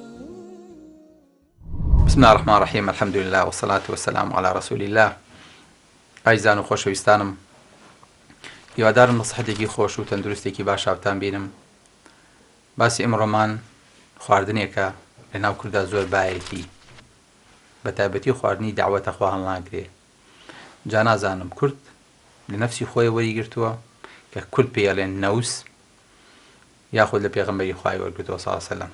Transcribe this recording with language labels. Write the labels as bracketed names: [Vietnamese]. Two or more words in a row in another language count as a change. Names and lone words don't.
[Arabic] بسم الله الرحمن الرحيم. الحمد لله والصلاة والسلام على رسول الله. [Central Kurdish] ئایزان و خۆشەویستانم، هیوادارم نەسیحەتێکی خۆش و تەندروستێکی باش هاوتان بینم. باسی ئەمڕۆمان خواردنێکە لە ناو کووردا زۆر بایەتی، بە تایبەتی خواردنی داوەتە خوا هەڵناگرێ. جا نازانم کورد لە نەفسی خۆی وەریگرتووە کە کورد پێڵێن نەوس یاخود لە پێغەمبەری خوای وەرگرتووە [Arabic] سەڵڵەهو عەلەیهی وسەلەم.